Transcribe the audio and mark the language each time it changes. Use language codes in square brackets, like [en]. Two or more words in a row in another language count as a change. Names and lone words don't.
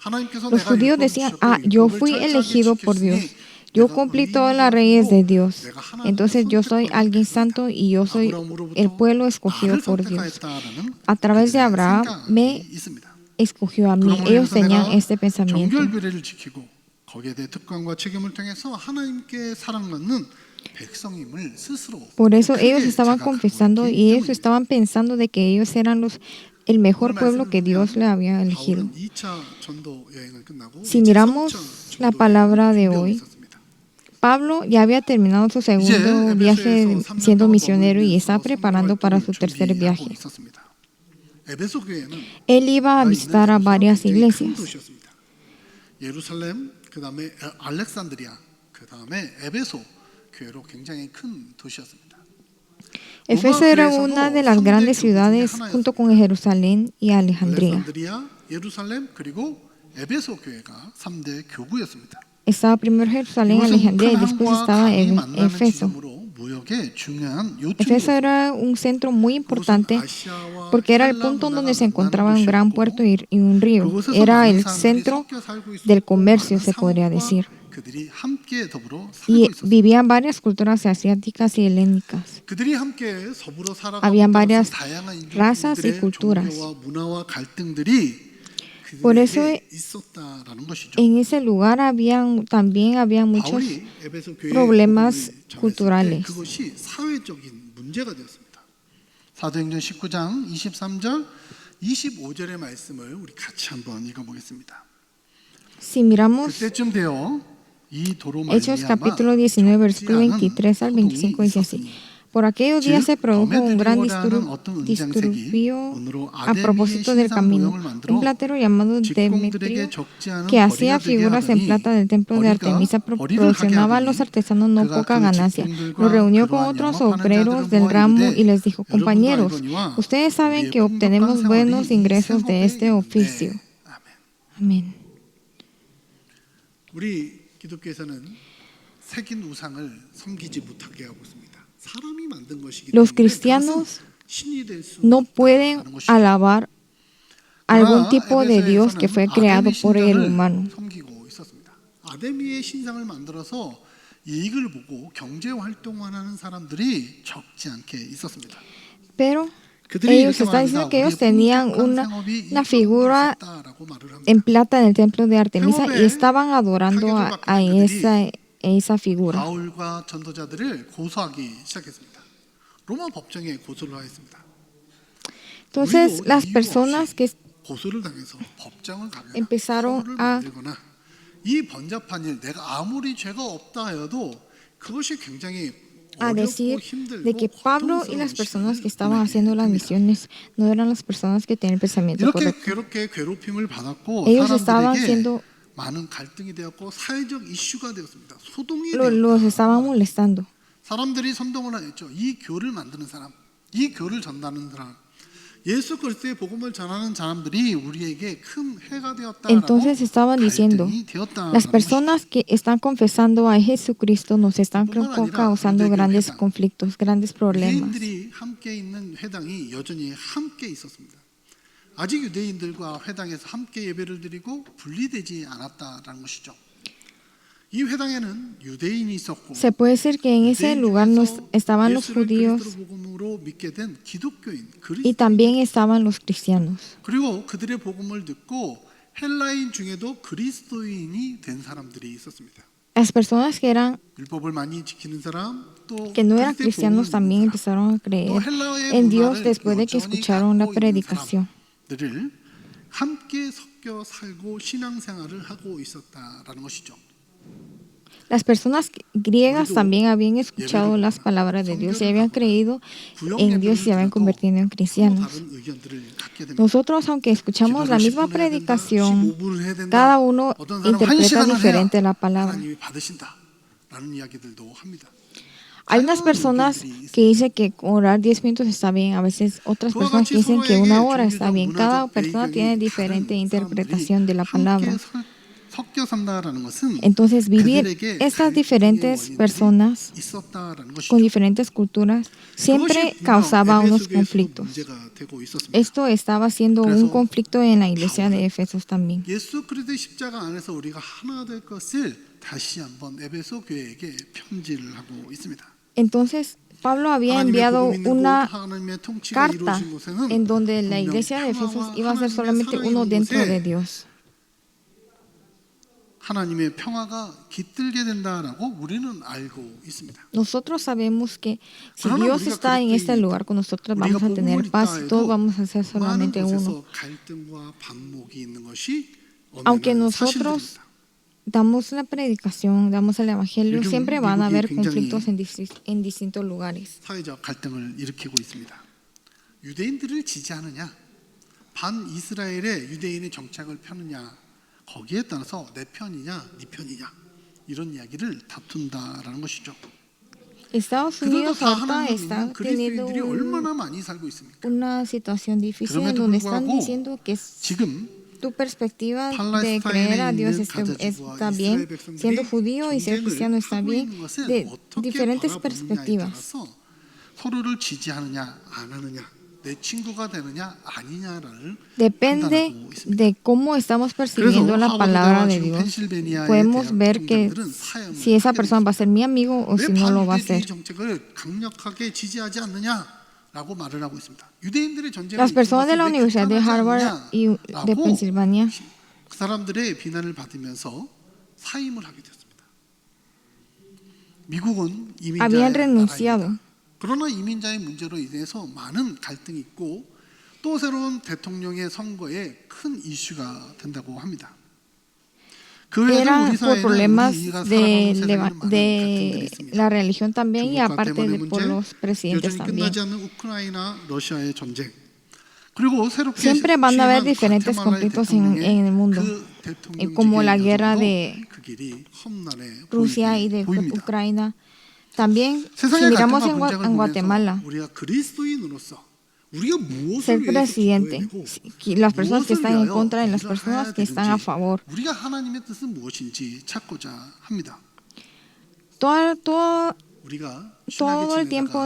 [es] Los judíos decían, yo fui elegido por Dios. Yo cumplí todas las leyes de Dios. Entonces yo soy alguien santo y yo soy el pueblo escogido por Dios. A través de Abraham me escogió a mí. Ellos tenían este pensamiento. [ko] 정결비례를 지키고 거기에 대해 특권과 책임을 통해서 하나님께 사랑받는 백성임을 스스로 [es] Por eso ellos [ko] 크게 [es] estaban [ko] 자각하고 [es] confesando [ko] 있기 [es] y ellos [ko] 때문입니다. [es] estaban pensando de que ellos eran el mejor pueblo que Dios le había elegido. [ko] 바울은 2차 전도 여행을 끝나고 [es] Si [ko] 이제 [es] miramos [ko] 3차 [es] la [ko] 전도 [es] palabra [ko] 여행을 [es] de [ko] 준비하고 [es] hoy, [ko] 있었습니다. [es] Pablo ya había terminado su segundo viaje siendo misionero y estaba preparando para su tercer viaje. [ko] 에베소 교회는 [es] Él iba a visitar a varias iglesias. [ko] 도시였습니다. 예루살렘, 그다음에 알렉산드리아, 그다음에 에베소 교회로 굉장히 큰 도시였습니다. [es] Efeso era una de las grandes ciudades junto con Jerusalén y Alejandría. [ko] 알렉산드리아, 예루살렘 그리고 에베소 교회가 3대 교구였습니다. [es] Estaba primero Jerusalén, Alejandría y después estaba Efeso. Efeso era un centro muy importante porque era el punto donde se encontraba un gran puerto y un río. Era el centro del comercio, se podría decir. Y vivían varias culturas asiáticas y helénicas. Habían varias razas y culturas. Por eso en ese lugar también había muchos problemas culturales. [ko] 사도행전 19장 23절 25절의 말씀을 우리 같이 한번 읽어보겠습니다. [es] Si miramos [ko] 그때쯤 되어 이 도로 [es] Hechos capítulo 19, versículo 23 al 25 dice así. Por aquellos días se produjo un gran disturbio a propósito del camino. Un platero llamado Demetrio, que hacía figuras en plata del templo de Artemisa, proporcionaba a los artesanos no poca ganancia. Los reunió con otros obreros del ramo y les dijo, compañeros, ustedes saben que obtenemos buenos ingresos de este oficio. Amén. [ko] 우리 기독교에서는 새긴 우상을 섬기지 못하게 하고 있습니다. [es] Los cristianos no pueden alabar algún tipo de Dios que fue creado por el humano. [ko] 아데미의 신상을 만들어서 이익을 보고 경제 활동하는 사람들이 적지 않게 있었습니다. [es] Pero ellos están diciendo que ellos tenían una figura en plata en el templo de Artemisa y estaban adorando a esa figura. [ko] 바울과 전도자들을 고소하기 시작했습니다. 로마 법정에 고소를 하였습니다. [es] Entonces las personas que [ko] 고소를 당해서 법정을 가거나 [es] empezaron a [ko] 이 번잡한 일 내가 아무리 죄가 없다 하여도 그것이 굉장히 [es] decir de que Pablo y las personas que estaban haciendo las misiones no eran las personas que tenían el pensamiento correcto. [ko] 이렇게 괴롭힘을 받았고 [es] Ellos estaban siendo [ko] 많은 갈등이 되었고 사회적 이슈가 되었습니다. 소동이 [es] los estaban molestando. [ko] 사람들이 선동을 했죠. 이 교를 만드는 사람, 이 교를 전하는 사람, 예수 그리스도의 복음을 전하는 사람들이 우리에게 큰 해가 되었다라고 [es] Entonces estaban diciendo, las personas que están confesando a Jesucristo nos están causando grandes conflictos, grandes problemas. [ko] 유대인들이 함께 있는 회당이 여전히 함께 있었습니다. 아직 유대인들과 회당에서 함께 예배를 드리고 분리되지 않았다라는 것이죠. 이 회당에는 유대인이 있었고 [es] Se puede decir que en ese lugar estaban los judíos [ko] 복음으로 믿게 된 기독교인 [es] y también estaban los cristianos. [ko] 그리고 그들의 복음을 듣고 헬라인 중에도 그리스도인이 된 사람들이 있었습니다. [es] Las personas que [ko] 율법을 많이 지키는 사람 또 [es] no eran cristianos también empezaron a creer en Dios después de que escucharon la predicación. [ko] 들을 함께 섞여 살고 신앙생활을 하고 있었다라는 것이죠. [es] Las personas griegas también habían escuchado las palabras de Dios y habían creído en Dios y se habían convertido en cristianos. Nosotros, aunque escuchamos la misma predicación, cada uno interpreta diferente la palabra. Hay unas personas que dicen que orar 10 minutos está bien, a veces otras personas dicen que 1 hora está bien. Cada persona tiene diferente interpretación de la palabra. [ko] 섞여 산다라는 것은 [es] Entonces, vivir [ko] 그들에게 [es] estas [ko] 갈등의 [es] diferentes [ko] 원인들이 [es] personas [ko] 있었다라는 것이죠. [es] con diferentes culturas siempre [ko] 그것이 [es] causaba [ko] 분명 [es] unos [ko] 에베소 교회에서도 [es] conflictos. [ko] 문제가 되고 있었습니다. [es] Esto estaba siendo un conflicto en la iglesia de Efesos también. [ko] 예수 그리스도의 십자가 안에서 우리가 하나 될 것을 다시 한번 에베소 교회에게 편지를 하고 있습니다. [es] Entonces, Pablo había [ko] 하나님의 [es] enviado [ko] 복음 있는 곳, [es] una [ko] 하나님의 통치가 [es] carta [ko] 이루어진 곳에는 [es] en donde la [ko] 분명 [es] iglesia de Efesos [ko] 평화와 [es] iba a ser [ko] 하나님의 [es] solamente [ko] 사랑이 [es] uno [ko] 있는 [es] dentro de [ko] 곳에 [es] Dios. [ko] 하나님의 평화가 깃들게 된다라고 우리는 알고 있습니다. [es] Nosotros sabemos que si [ko] 그러나 [es] Dios [ko] 우리가 [es] está en [ko] 그렇게 [es] este lugar con nosotros, [ko] 우리가 [es] vamos a tener [ko] 복음을 [es] paz y todos [ko] 있다 [es] vamos a ser [ko] 해도 많은 [es] solamente uno. [ko] 곳에서 갈등과 반목이 있는 것이 [es] Aunque [ko] 엄연한 [es] nosotros [ko] 사실입니다. [es] damos la predicación, damos el evangelio, [ko] 요즘 [es] siempre van a [ko] 미국이 [es] haber [ko] 굉장히 [es] conflictos en distintos lugares. [ko] 사회적 갈등을 일으키고 있습니다. 유대인들을 지지하느냐, 반 이스라엘의 유대인의 정책을 펴느냐, 거기에 따라서 내 편이냐, 네 편이냐 이런 이야기를 다툰다라는 것이죠. [es] Estados [ko] 그들도 [es] Unidos [ko] 다 [es] ahorita [ko] 하나님 [es] está [ko] 믿는 [es] teniendo [ko] 그리스도인들이 얼마나 많이 살고 있습니까? [es] una situación difícil en [ko] 그럼에도 [es] donde están [ko] 불구하고 [es] diciendo que [ko] 지금 [es] tu perspectiva de [ko] 팔레스타인에 [es] creer a Dios [ko] 있는 가자지구와 [es] está [ko] 이스라엘 [es] bien, [ko] 백성들이 [es] siendo judío y ser cristiano está [ko] 하고 [es] bien, [ko] 있는 것을 [es] de [ko] 어떻게 [es] diferentes [ko] 바라보느냐에 [es] perspectivas. [ko] 따라서 서로를 지지하느냐 안 하느냐, 내 친구가 되느냐 아니냐를 [es] Depende [ko] 판단하고 있습니다. [es] de cómo estamos [ko] 그래서 [es] percibiendo la palabra de [ko] 하버드대와 지금 [es] Dios. [ko] 펜실베니아의 [es] Podemos [ko] 대학 [es] ver que [ko] 총장들은 사형을 [es] si esa [ko] 하게 [es] persona va a ser mi amigo o [ko] 왜 [es] si no lo va a [ko] 반유대주의 [es] ser. [ko] 정책을 강력하게 지지하지 않느냐라고 말을 하고 있습니다. 유대인들의 전쟁을 [es] Las personas de la [ko] 이기는 것이 왜 [es] Universidad de [ko] 끝나지 [es] Harvard y de [ko] 않느냐라고 [es] Pensilvania [ko] 그 사람들의 비난을 받으면서 사임을 하게 됐습니다. 미국은 이민자의 [es] habían renunciado. [ko] 나라입니다. 그러나 이민자의 문제로 인해서 많은 갈등이 있고 또 새로운 대통령의 선거에 큰 이슈가 된다고 합니다. 그 외에도 [es] Era [ko] 우리 [es] por [ko] 사회는 [es] problemas [ko] 우리가 [es] de, [ko] 살아가는 세상에는 많은 갈등들이 [es] de [ko] 있습니다. [es] la religión también y [ko] 중국과 [es] aparte [ko] 대만의 [es] de por [ko] 문제, [es] los presidentes [ko] 여전히 [es] también. [ko] 끝나지 않는 우크라이나, 러시아의 전쟁, 그리고 새롭게 [es] Siempre van a haber [ko] 취임한 [es] diferentes [ko] 과테말라의 [es] conflictos [ko] 대통령의 [es] en el mundo, [ko] 그 대통령 [es] como la [ko] 직의 [es] guerra [ko] 여정도 [es] de [ko] 그 길이 험난해 [es] Rusia y de [ko] 보입니다. [es] Ucrania. También, si [ko] 세상의 [es] miramos [ko] 갈등과 분쟁을 [es] en [ko] 보면서 [es] Guatemala, [ko] 우리가 그리스도인으로서 우리가 무엇을 [es] ser [ko] 위해서 [es] presidente, [ko] 기도해야 되고 [es] las personas que [ko] 무엇을 [es] están en [ko] 위하여 [es] contra y las [ko] 일을 [es] personas [ko] 해야 [es] que están a [ko] 되는지 [es] favor. [ko] 우리가 하나님의 뜻은 무엇인지 찾고자 합니다. 우리가 [es] Todo el tiempo